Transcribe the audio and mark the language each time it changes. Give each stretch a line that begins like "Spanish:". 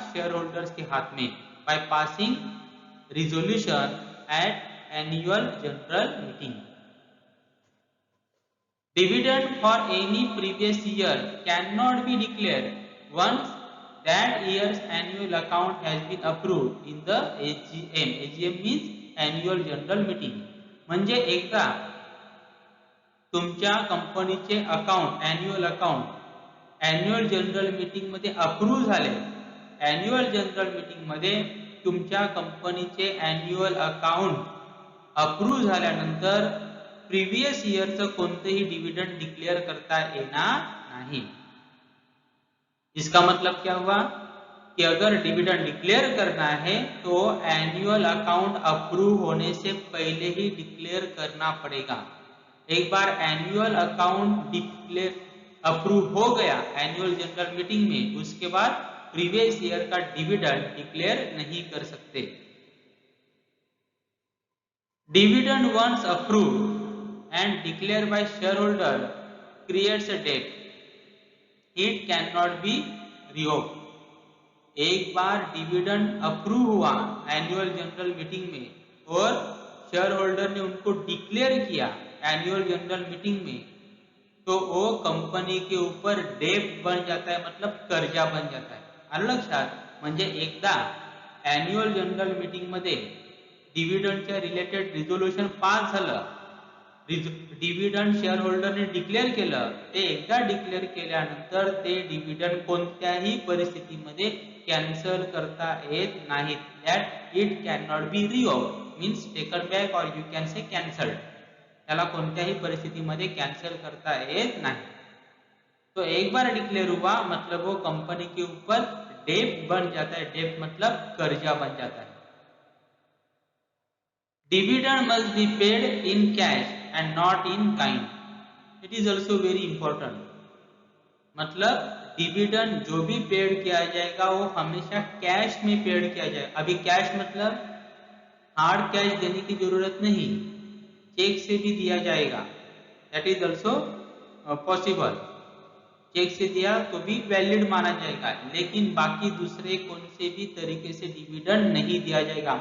English: shareholders
Hindi: के हाथ में,
English: By passing resolution at annual general meeting. Dividend for any previous year can not be declared once that year's annual account has been approved in the AGM। AGM means annual general meeting।
Marathi: म्हणजे एकदा तुमच्या कंपनीचे account annual account annual general meeting मध्ये approve झाले, annual general meeting मध्ये तुमच्या कंपनीचे annual account approve झाल्यानंतर प्रीवियस इयरचं कोणतेही डिविडेंड डिक्लेअर करता येणार नाही।
Hindi: इसका मतलब क्या हुआ कि अगर डिविडेंड डिक्लेयर करना है तो एनुअल अकाउंट अप्रूव होने से पहले ही डिक्लेयर करना पड़ेगा। एक बार एनुअल अकाउंट डिक्लेयर अप्रूव हो गया एनुअल जनरल मीटिंग में, उसके बाद प्रीवियस ईयर का डिविडेंड डिक्लेयर नहीं कर सकते।
English: Dividend once approved and declare by share holder creates a date, it can not be revoked.
Hindi: एक बार डिविडेंड अप्रूव हुआ एनुअल जनरल मीटिंग में और शेयर होल्डर ने उनको डिक्लेयर किया एनुअल जनरल मीटिंग में, तो वो कंपनी के ऊपर डेब्ट बन जाता है, मतलब कर्जा बन जाता है।
Marathi: आलं लक्षात? म्हणजे एकदा एनुअल जनरल मीटिंग मध्ये डिविडेंडच्या रिलेटेड रिझोल्यूशन पास झालं डिव्हिडंड शेअर होल्डरने डिक्लेअर केलं, ते एकदा डिक्लेअर केल्यानंतर ते डिव्हिडंड कोणत्याही परिस्थितीमध्ये कॅन्सल करता येत नाहीत.
English: that it can not be revoked means taken back
Hindi: और
English: You can say cancelled.
Marathi: त्याला कोणत्याही परिस्थितीमध्ये कॅन्सल करता येत नाही.
Hindi: तो एक बार डिक्लेयर हुआ मतलब वो कंपनी के ऊपर डेट बन जाता है. डेट मतलब कर्जा बन जाता है.
English: Dividend must be paid in cash and not in kind. It is also very important.
Hindi: मतलब डिविडेंड जो भी पेड किया जाएगा वो हमेशा कैश में पेड किया जाएगा. अभी कैश मतलब हार्ड कैश देने की जरूरत नहीं, चेक से भी दिया जाएगा.
English: That is also possible.
Hindi: Check से दिया तो भी वैलिड माना जाएगा, लेकिन बाकी दूसरे कौन से भी तरीके से डिविडेंड नहीं दिया जाएगा.